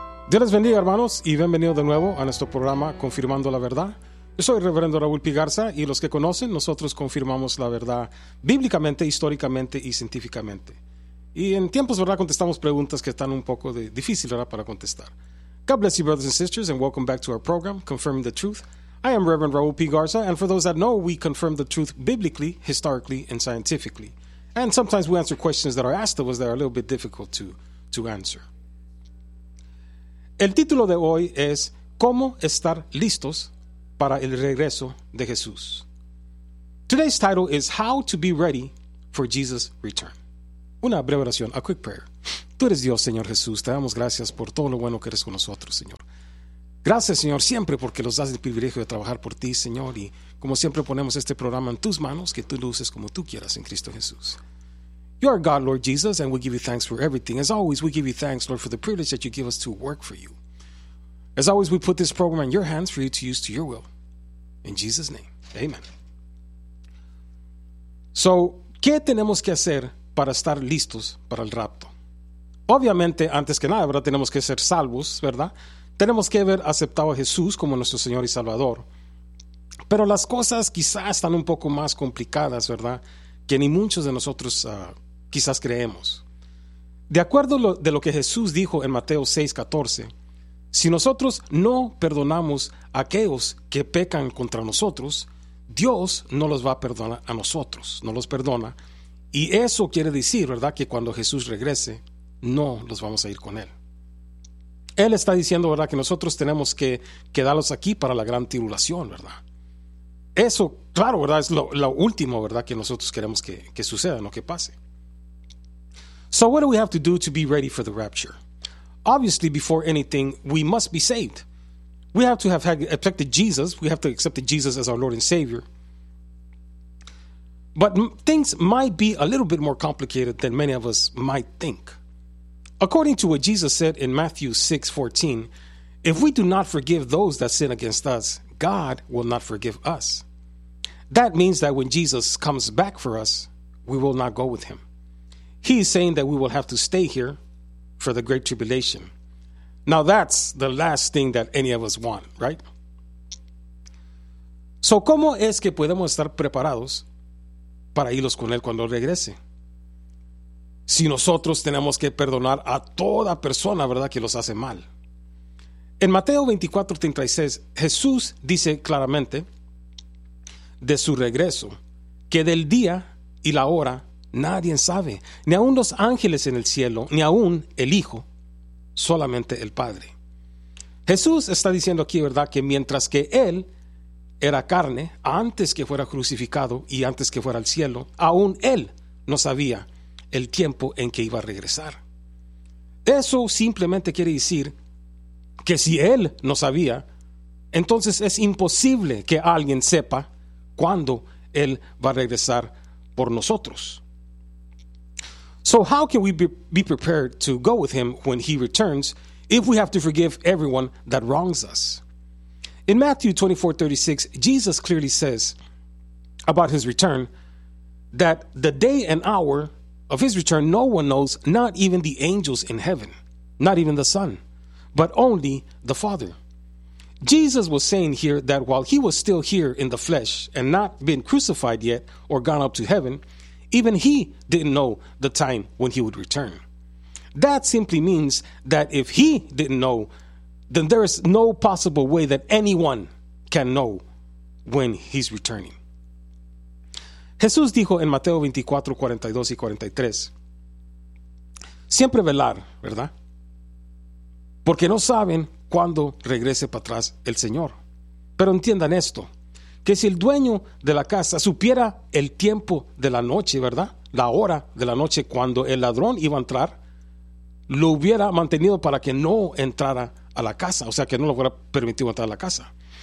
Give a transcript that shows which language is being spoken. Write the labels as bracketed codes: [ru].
[es] Dios les bendiga, hermanos, y bienvenidos de nuevo a nuestro programa Confirmando la Verdad. Yo soy el reverendo Raúl P. Garza, y los que conocen, nosotros confirmamos la verdad bíblicamente, históricamente y científicamente. Y en tiempos, ¿verdad?, contestamos preguntas que están un poco difíciles, ¿verdad?, para contestar. [en] God bless you, brothers and sisters, and welcome back to our program, Confirming the Truth. I am Reverend Raúl P. Garza, and for those that know, we confirm the truth biblically, historically, and scientifically. And sometimes we answer questions that are asked of us that are a little bit difficult to answer. [es] El título de hoy es ¿Cómo estar listos para el regreso de Jesús? [en] Today's title is How to be ready for Jesus' return. [es] Una breve oración, [en] a quick prayer. [es] Tú eres Dios, Señor Jesús. Te damos gracias por todo lo bueno que eres con nosotros, Señor. Gracias, Señor, siempre porque nos das el privilegio de trabajar por ti, Señor. Y como siempre ponemos este programa en tus manos, que tú lo uses como tú quieras en Cristo Jesús. [en] You are God, Lord Jesus, and we give you thanks for everything. As always, we give you thanks, Lord, for the privilege that you give us to work for you. As always, we put this program in your hands for you to use to your will. In Jesus' name, amen. [es] So, ¿qué tenemos que hacer para estar listos para el rapto? Obviamente, antes que nada, ¿verdad?, tenemos que ser salvos, ¿verdad? Tenemos que haber aceptado a Jesús como nuestro Señor y Salvador. Pero las cosas quizás están un poco más complicadas, ¿verdad?, que ni muchos de nosotros quizás creemos. De acuerdo de lo que Jesús dijo en Mateo 6:14, si nosotros no perdonamos a aquellos que pecan contra nosotros, Dios no los va a perdonar a nosotros, no los perdona. Y eso quiere decir, ¿verdad?, que cuando Jesús regrese, no los vamos a ir con Él. Él está diciendo, ¿verdad?, que nosotros tenemos que quedarlos aquí para la gran tribulación, ¿verdad? Eso, claro, ¿verdad?, es lo último, ¿verdad?, que nosotros queremos que suceda, no que pase. [en] So what do we have to do to be ready for the rapture? Obviously, before anything, we must be saved. We have to have accepted Jesus. We have to accept Jesus as our Lord and Savior. But things might be a little bit more complicated than many of us might think. According to what Jesus said in Matthew 6:14, if we do not forgive those that sin against us, God will not forgive us. That means that when Jesus comes back for us, we will not go with him. He is saying that we will have to stay here for the great tribulation. Now that's the last thing that any of us want, right? [es] So, ¿cómo es que podemos estar preparados para irlos con él cuando regrese? Si nosotros tenemos que perdonar a toda persona, ¿verdad?, que los hace mal. En Mateo 24:36, Jesús dice claramente de su regreso que del día y la hora nadie sabe, ni aun los ángeles en el cielo, ni aun el Hijo, solamente el Padre. Jesús está diciendo aquí, ¿verdad?, que mientras que Él era carne, antes que fuera crucificado y antes que fuera al cielo, aún Él no sabía el tiempo en que iba a regresar. Eso simplemente quiere decir que si Él no sabía, entonces es imposible que alguien sepa cuándo Él va a regresar por nosotros. [en] So how can we be prepared to go with him when he returns if we have to forgive everyone that wrongs us? In Matthew 24:36, Jesus clearly says about his return that the day and hour of his return no one knows, not even the angels in heaven, not even the Son, but only the Father. Jesus was saying here that while he was still here in the flesh and not been crucified yet or gone up to heaven, even he didn't know the time when he would return. That simply means that if he didn't know, then there is no possible way that anyone can know when he's returning. [es] Jesús dijo en Mateo 24:42-43, siempre velar, ¿verdad? Porque no saben cuándo regrese para atrás el Señor. Pero entiendan esto. Que si el dueño de la casa supiera el tiempo de la noche, ¿verdad?, la hora de la noche cuando el ladrón iba a entrar, lo hubiera mantenido para que no entrara a la casa, o sea, que no lo hubiera permitido entrar a la casa.